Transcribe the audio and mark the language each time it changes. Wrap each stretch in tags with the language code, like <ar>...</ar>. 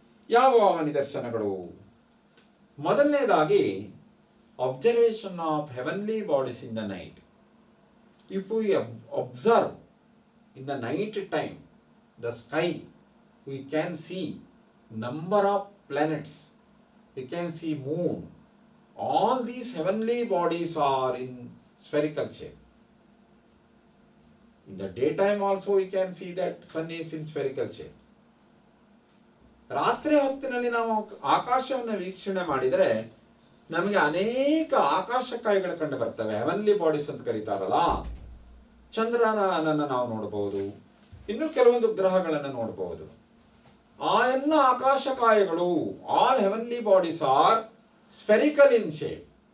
<kn>ಯಾವ ನಿದರ್ಶನಗಳು? ಮೊದಲನೇದಾಗಿ</kn> <en>Observation of heavenly bodies in the night. If we observe in the night time the sky, we can see number of planets, we can see moon. All these heavenly bodies are in spherical shape. In the daytime also we can see that sun is in spherical shape.</en> <kn>ರಾತ್ರಿ ಹೊತ್ತಿನಲ್ಲಿ ನಾವು ಆಕಾಶವನ್ನು ವೀಕ್ಷಣೆ ಮಾಡಿದರೆ ನಮಗೆ ಅನೇಕ ಆಕಾಶಕಾಯಿಗಳು ಕಂಡು ಬರ್ತವೆ. ಹೆವನ್ಲಿ ಬಾಡೀಸ್ ಅಂತ ಕರೀತಾರಲ್ಲ, ಚಂದ್ರನನ್ನು ನಾವು ನೋಡಬಹುದು, ಇನ್ನು ಕೆಲವೊಂದು ಗ್ರಹಗಳನ್ನು ನೋಡಬಹುದು. ಆ ಎಲ್ಲ ಆಕಾಶಕಾಯಗಳು,</kn> <en>All heavenly bodies are spherical in shape.</en>